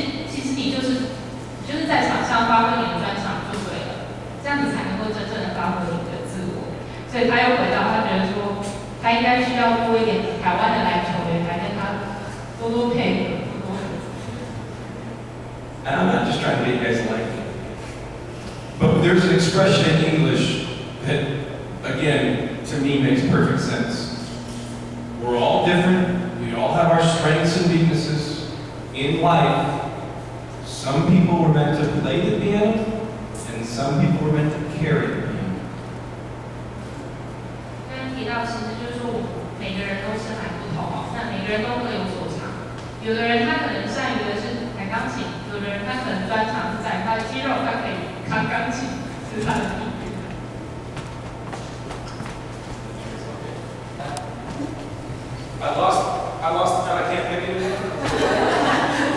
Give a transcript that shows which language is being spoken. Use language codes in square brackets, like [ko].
[zh] 其实你就是在场上发挥你的专长就对了，这样子才能够真正的发挥你的自我。所以他又回到，他觉得说，他应该需要多一点台湾的篮球员来跟他多配合。 [en] And I'm not just trying to make you guys like me, but there's an expression in English that, again, to me makes perfect sense. We're all different. We all have our strengths and weaknesses in life. Some people were meant to play the piano, and some people were meant to carry the piano. [zh] 刚刚提到，其实就是说，我们每个人都是很不同哦，那每个人都各有所长。有的人他可能善于的是弹钢琴，有的人他可能专长是在他的肌肉，他可以弹钢琴，是他的地域。 [en] I lost the pen. I can't pick it anymore.